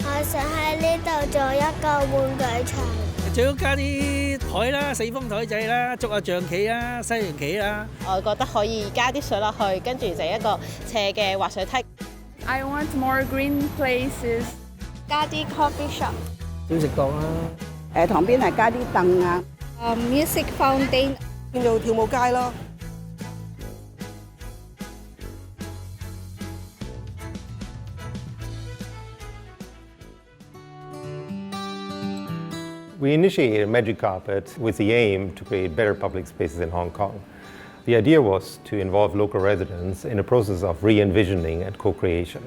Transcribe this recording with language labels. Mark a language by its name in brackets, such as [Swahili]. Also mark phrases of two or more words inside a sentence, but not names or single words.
[Cantonese] 想喺呢度做一個玩具場。最好加啲台啦、四方台仔啦、捉下象棋啦、西洋棋啦。我覺得可以加啲水落去，跟住就一個斜嘅滑水梯。 [English] I want more green places。 [Cantonese] 加啲 [English] coffee shop。 [Cantonese] 小食檔啦。旁邊係加啲凳啊。 [English] music fountain。 [Cantonese] 變做跳舞街咯。 [English] We initiated Magic Carpet with the aim to create better public spaces in Hong Kong. The idea was to involve local residents in a process of re-envisioning and co-creation.